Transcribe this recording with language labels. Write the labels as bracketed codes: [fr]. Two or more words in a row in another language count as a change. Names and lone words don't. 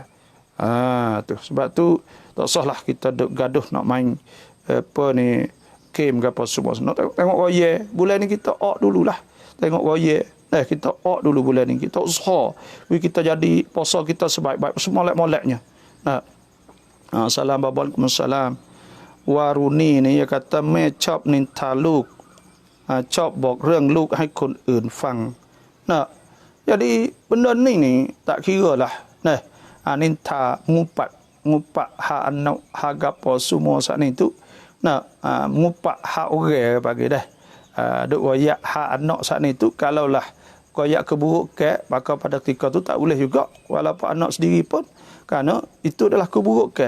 [ms] Tu sebab tu tak usahlah kita gaduh nak main game ke apa semua. Nak tengok raya bulan ni, kita dululah. Tengok raya kita dulu bulan ni. Kita usaha kita jadi puasa kita sebaik-baik, semolek-moleknya. Assalamualaikum warahmatullahi. Waruni ni dia kata [th] แม่ชอบนินทาลูก ชอบบอกเรื่องลูกให้คนอื่นฟัง. [ms] Jadi benda ni tak kira lah. Ninta ngupak hak anak, hak gapo semua saat ni tu. Ngupak hak orang bagi dah. Duk royak hak anak saat ni tu, kalaulah royak keburukan, maka pada ketika tu tak boleh juga walaupun anak sendiri pun, kerana itu adalah keburukan.